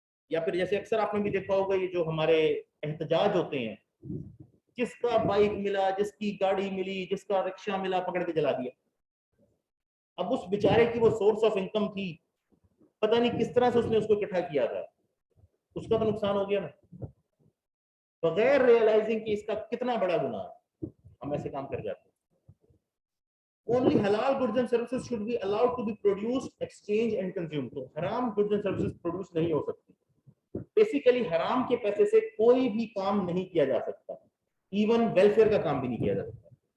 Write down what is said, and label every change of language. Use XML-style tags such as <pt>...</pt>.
<hi>या फिर जैसे अक्सर आपने भी देखा होगा, ये जो हमारे एहतजाज होते हैं, जिसका बाइक मिला, जिसकी गाड़ी मिली, जिसका रिक्शा मिला, पकड़ के जला दिया। अब उस बेचारे की वो सोर्स ऑफ इनकम थी, पता नहीं किस तरह से उसने उसको इकट्ठा किया था, उसका तो नुकसान हो गया ना, बगैर रियलाइजिंग कि इसका कितना बड़ा गुनाह है, हम ऐसे काम कर जाते हैं।</hi> <en>Only halal goods and services should be allowed to be produced, exchanged and consumed.</en> <hi>तो हराम</hi> <en>goods and services</en> <hi>प्रोड्यूस नहीं हो सकती। बेसिकली हराम के पैसे से कोई भी काम नहीं किया जा सकता, इवन वेलफेयर का काम भी नहीं किया जा सकता।</hi>